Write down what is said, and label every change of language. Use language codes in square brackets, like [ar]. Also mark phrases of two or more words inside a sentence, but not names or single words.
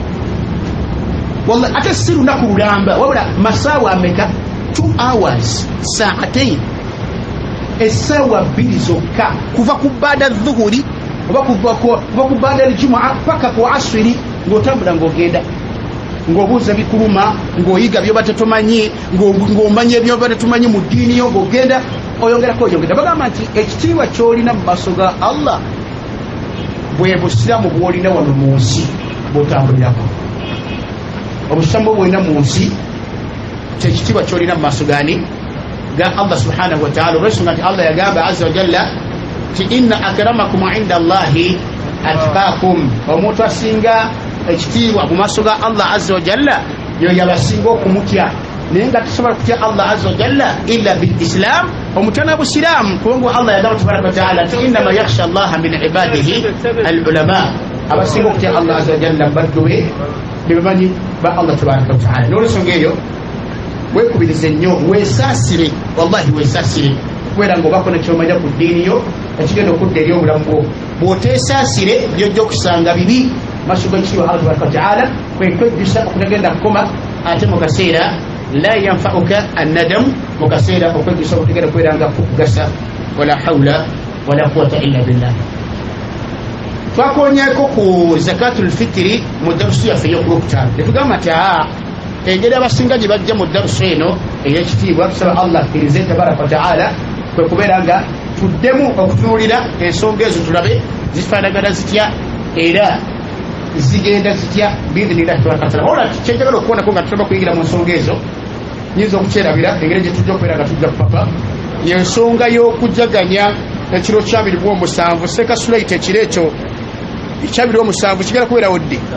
[lg] wallahi ate si lunaku lulamba wabula masaawa ameka 2 hours saatain essaawa 2 zokka kuva ku [ar] بعد الظهر [lg] oba kuva ku [ar] بعد الجمعة [lg] paka ku asiri ng'otambula ng'ogenda ng'obuuza bikuluma ng'oyiga byoba tetumanyi ng'omanya ebyoba tetumanyi mu ddiini yo ng'ogenda oyongerako oyongera bagamba nti ekitiibwa ky'olina mu maaso ga Allah bwe busiramu bw'olina wano mu nsi bw'otambulirako obusiramu bw'olina mu nsi kyekitiibwa ky'olina mu maaso gani ga Allah [ar] سبحانه وتعالى [lg] olw'ensonga nti Allah yagamba [ar] عز وجل [lg] ti [ar] إن أكرمكم عند الله أتقاكم [lg] omuntu asinga ekitiibwa mu maaso ga Allah [ar] عز وجل [lg] yo yabasinga okumutya naye nga tusobola kutya Allah [ar] عز وجل إلا بالإسلام [lg] omutana busiramu kubanga Allah yagamba [ar] تبارك وتعالى [lg] ti [ar] إنما يخشى الله من عباده العلماء [lg] abasinga okutya Allah azza [ar] وجل [lg] badduwe bebamanyi ba Allah [ar] تبارك وتعالى [lg] n'olwensonga eyo weekubirize nnyo weesaasire wallahi weesaasire kubeera ng'obaako nekyomanya ku ddiini yo ekigenda okudda eri obulamu bwo bw'oteesaasire byojja okusanga bibi maaso g'ekitiibwa Allah [ar] تبارك وتعالى [lg] kwekwejjusa okutagenda kukoma ate mu kaseera [ar] لا ينفعك الندم [lg] mu kaseera okwejjusa okutagenda kubeera nga kukugasa [ar] ولا حول ولا قوة إلا بالله [lg] twakonyeeko ku [ar] زكاة الفطر [lg] mu darusu yaffe ey'okulwokutaano netugamba nti engeri abasinga gye bajja mu darusu eno ey'ekitiibwa tusaba Allah akkirize [ar] تبارك وتعالى [lg] kwe kubeera nga tuddemu okutunuulira ensonga ezo tulabe zifaanagana zitya era zigenda zitya [ar] بإذن الله تبارك وتعالى [lg] wabula kyenjagala okubonako nga tutaba kuyingira mu nsonga ezo nyinza okukyerabira engeri gye tujja okubeera nga tujja kupapa yensonga y'okujaganya ekiro kya 27 sekasulaita ekiro ekyo ekya 27 kigenda kubeerawo ddi